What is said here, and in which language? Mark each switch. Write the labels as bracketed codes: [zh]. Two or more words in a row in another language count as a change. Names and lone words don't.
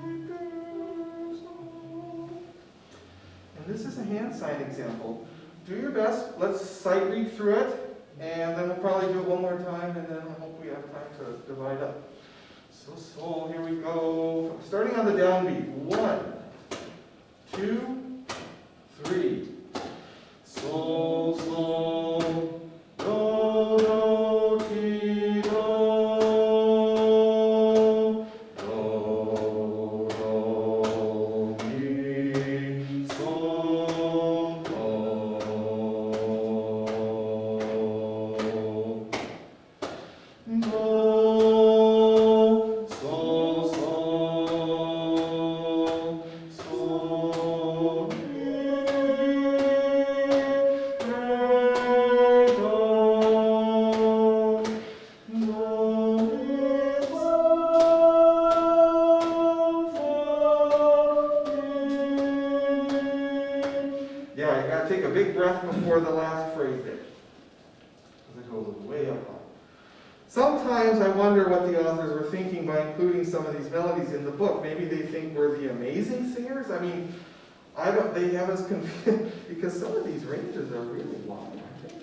[en] And this is a hand sign example. Do your best. Let's sight read through it, and then we'll probably do it one more time, and then I hope we have time to divide up. So sol, here we go. Starting on the downbeat. 1, 2, 3. Sol, sol, do, do, ti, do. Do, do, mi, sol, do. Do, sol, sol, sol, mi, re, do. Do, mi, sol, fa, mi. Yeah, you gotta take a big breath before the last phrase there, because it goes way up high. Sometimes I wonder what the authors were thinking by including some of these melodies in the book. Maybe they think we're the amazing singers. I mean, they have us confused, because some of these ranges are really long, aren't they?